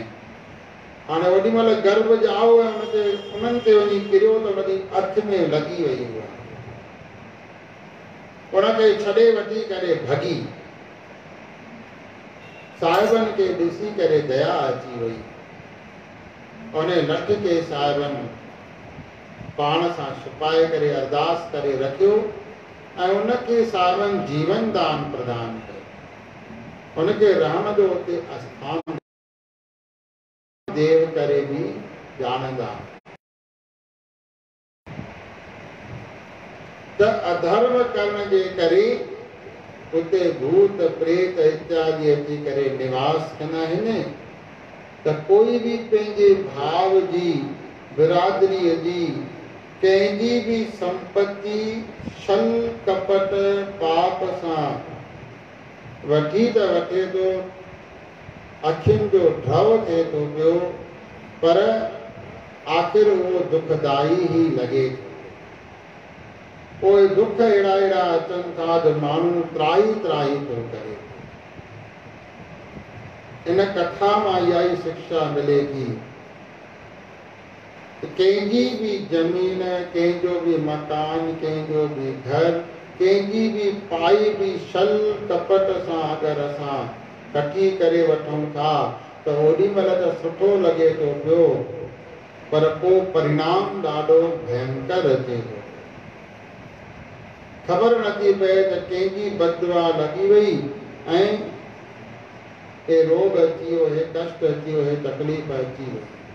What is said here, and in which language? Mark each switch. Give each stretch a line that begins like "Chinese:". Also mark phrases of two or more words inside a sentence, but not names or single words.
Sindhi: हाणे ओॾी महिल गर्भ ॼाओ ऐं उन्हनि ते वञी किरियो त उनजी अख में लॻी वई उहा, उनखे छॾे वठी करे भॼी। साहिबनि खे ॾिसी करे दया अची वई, उन लठ खे साहिबनि पाण सां छुपाए करे अरदास करे रखियो ऐं उनखे साहिबनि जीवन दान प्रदान कयो। उनखे रहण जो उते आस्थान देव करे बि ॼाणंदा। त अधर्म करण जे करे उते भूत प्रेत इत्यादि अची करे निवास कंदा आहिनि। त कोई बि पंहिंजे भाव जी बिरादरीअ जी कंहिंजी बि संपत्ति छल कपट पाप सां वठी त वठे थो, अखियुनि जो ढव थिए थो पियो, पर आख़िर उहो दुखदाई ई लॻे थो। पोइ दुख अहिड़ा अहिड़ा अचनि था जो माण्हू त्राही त्राही थो करे। इन कथा मां इहा ई शिक्षा मिले थी, कंहिंजी बि ज़मीन, कंहिंजो बि मकान, कंहिंजो बि घर, कंहिंजी बि पाई बि छल कपट सां अगरि असां कठी करे वठूं था त ओॾी महिल त सुठो लॻे थो पियो, पर पोइ परिणाम ॾाढो भयंकर अचे थो। ख़बर नथी पए त कंहिंजी बददुआ लॻी वई ऐं हे रोग अची वियो, हे कष्ट अची वियो, हे तकलीफ़ अची वई।